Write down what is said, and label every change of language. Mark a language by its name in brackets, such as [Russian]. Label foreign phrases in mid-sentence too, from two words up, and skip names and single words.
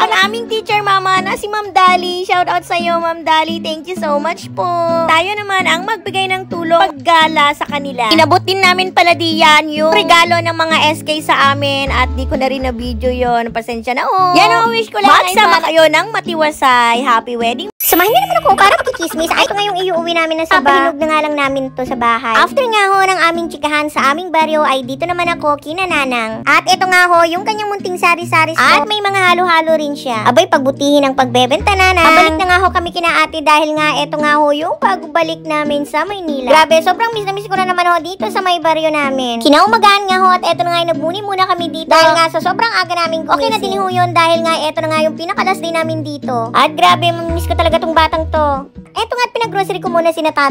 [Filipino] aming teacher mama na si Ma'am Dali. [English] Shout out [Filipino] sa iyo, Ma'am Dali. [English] Thank you so much po. [Filipino] Tayo naman ang magbigay ng tulong paggala sa kanila. Inabot din namin pala diyan yung regalo ng mga SK sa amin at di ko na rin na video yon. Pasensya na Yan wish ko lang. Magsama kayo ng matiwasay. [English] Happy wedding. [Filipino] Samahin niyo naman ako para makikismis. Ay, ito nga yung iuwi namin na sa bahay. Pahinog na nga lang namin to sa bahay. After nga ng aming chikahan sa aming baryo ay dito naman ako kina Nanang. At ito nga yung kanyang munting sari-sari store. At may mga halo-halo rin siya. Abay, pagbutihin ang pagbebenta, Nanang. Abalik na nga kami kina ate dahil nga ito nga yung pagbalik namin sa Maynila. Grabe, sobrang miss na miss ko na naman dito sa may baryo namin. Kinaumagaan nga at ito na nga yung nagmuni muna kami dito. Dahil nga sa sobrang aga namin kumising. Okay na din yun dahil nga ito na nga yung pinakalas din namin dito. At grabe, miss ko talaga tong batang to. Eto nga, pinag-grocery ko muna si Tatang.